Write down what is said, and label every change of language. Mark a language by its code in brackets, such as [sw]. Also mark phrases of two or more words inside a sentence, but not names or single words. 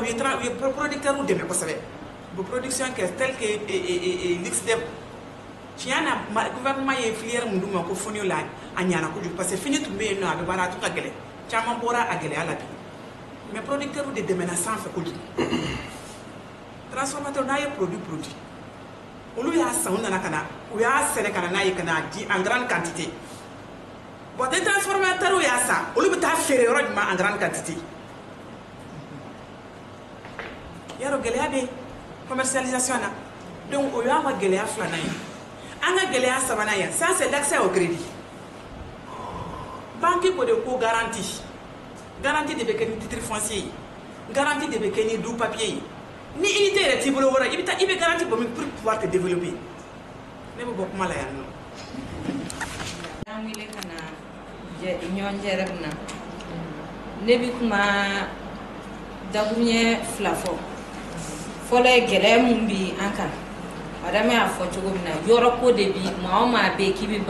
[bm] ye producteur dɛmɛ kosɛbɛ u bɛ production kɛ [fr] tel que l'IXDEP [bm] tiɲɛ na gouvernement ye filière mun d'u ma ko fonio la a ɲana kojugu [fr] parce que [bm] fini tun bɛ yen nɔ a bɛ baara a tun ka gɛlɛn caman bɔra a gɛlɛya la bi mais producteur de dɛmɛna sanfɛ kojugu transformateur n'a ye produit olu y'a san u nana ka na u y'a sɛnɛ ka na n'a ye ka na di [fr] en grande quantité bon des transformateurs [bm] y'a san olu bɛ taa feere yɔrɔ jumɛn [fr] en grande quantité [bm] yarɔ gɛlɛya bɛ commercialisation na donc o y'an ka gɛlɛya filanan ye an ka gɛlɛya sabanan ye [fr] ça c'est l'accès au crédit banque [bm] ko de ko garantie de bɛ kɛ ni titre foncier ye garantie de bɛ kɛ ni [fr] du papier [bm] ye ni unité yɛrɛ t'i bolo wɔrɔ i bɛ garantie bɔ min [fr] pour pouvoir te développer [bm] ne bɛ bɔ kuma la yan nɔ. an wele ka na ɲɔgɔn jɛrɛ na ne bɛ kuma dakuruɲɛ fila fɔ fɔlɔ ye gɛlɛya mun bi an kan madame y'a fɔ cogo min na yɔrɔ ko de bi maa o maa bɛ yen k'i bɛ